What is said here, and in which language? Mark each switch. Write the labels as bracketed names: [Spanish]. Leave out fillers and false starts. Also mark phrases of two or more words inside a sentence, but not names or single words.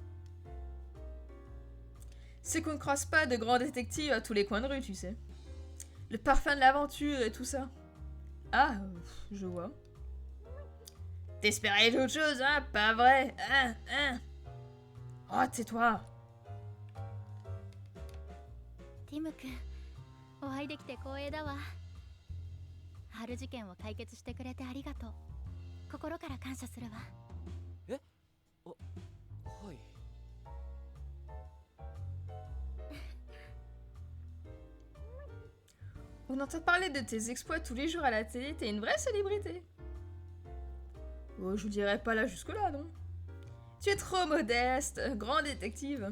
[French] C'est qu'on ne croise pas de grands détectives à tous les coins de rue, tu sais. Le parfum de l'aventure et tout ça. Ah, je vois. T'espérais d'autre chose, hein? Pas vrai? Hein? Oh, tais-toi. [Japanese] ティム君、お会いできて光栄だわ。春事件を解決してくれてありがとう。心から感謝するわ。はい。 [French] On entend parler de tes exploits tous les jours à la télé, t'es une vraie célébrité. Oh, je vous dirais pas là jusque-là, non? Tu es trop modeste, grand détective.